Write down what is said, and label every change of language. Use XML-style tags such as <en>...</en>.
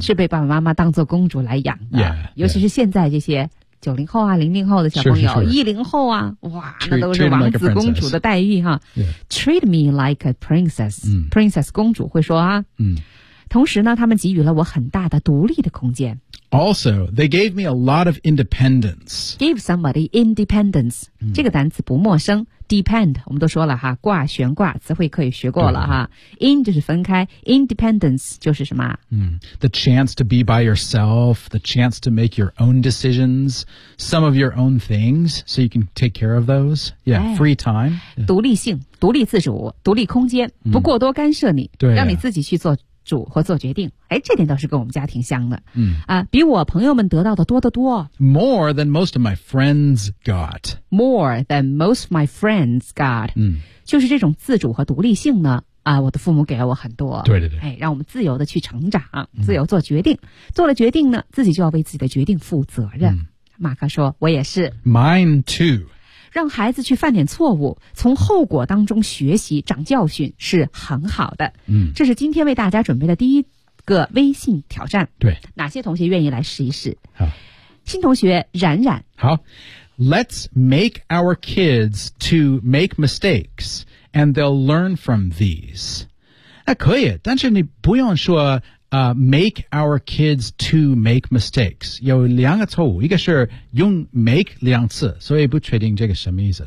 <zh>是被爸爸妈妈当作公主来养的</zh> <en>yeah,</en> <zh>尤其是现在这些90后啊00后的小朋友</zh> <en>sure.</en> <zh>10后啊哇那都是王子公主的待遇哈、</zh> <en>yeah. Treat me like a princess、嗯、</en> <zh>Princess 公主会说啊、嗯、同时呢他们给予了我很大的独立的空间</zh> <en>Also, they gave me a lot of independence Give somebody independence、嗯、</en> <zh>这个单词不陌生Depend, 我们都说了哈挂悬挂词汇可以学过了哈 In 就是分开 Independence 就是什么、</zh> <en>嗯、The chance to be by yourself The chance to make your own decisions Some of your own things So you can take care of those Yeah,、哎、 free time</en> <zh>独立性独立自主独立空间不过多干涉你、嗯对啊、让你自己去做主或做决定哎，这点倒是跟我们家挺像的、嗯啊、比我朋友们得到的多得多</zh> <en>More than most of my friends got More than most of my friends got、嗯、</en> <zh>就是这种自主和独立性呢啊，我的父母给了我很多对对对、哎、让我们自由的去成长自由做决定、嗯、做了决定呢自己就要为自己的决定负责任、嗯、马克说我也是</zh> <en>Mine too</en> <zh>让孩子去犯点错误从后果当中学习长教训是很好的、嗯、这是今天为大家准备的第一个微信挑战对哪些同学愿意来试一试好新同学冉冉</zh> <en>好 Let's make our kids to make mistakes and they'll learn from these</en> <zh>那可以但是你不用说</zh> <en>make our kids to make mistakes.</en> <zh>有两个错误，一个是用 make 两次，所以不确定这个什么意思。</zh>